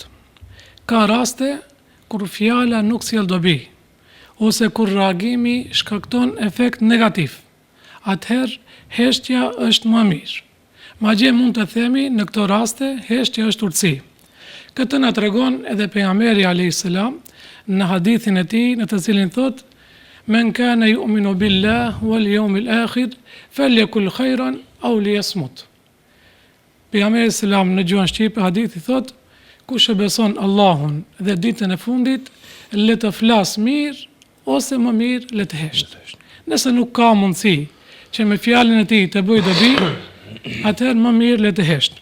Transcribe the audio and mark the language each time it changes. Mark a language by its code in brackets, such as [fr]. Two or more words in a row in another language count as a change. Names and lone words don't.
[sq] Ka raste kur fjala nuk sjell dobi, ose kur reagimi shkakton efekt negativ. Atëherë heshtja është më mirë. Madje mund të themi në këto raste heshtja është urtësi. Këtë na tregon edhe pejgamberi [ar] عليه السلام [sq] në hadithin e tij, në të cilin thotë: [ar] "من كان يؤمن بالله واليوم الآخر فليقل خيرا أو ليصمت." [sq] Pejgamberi selam në gjuhën shqipe hadithi thotë: kush e beson Allahun dhe ditën e fundit, le të flas mirë ose më mirë le të hesht. Nëse nuk ka mundësi që me fjalën e tij të bëj dobi, atëherë më mirë le të hesht.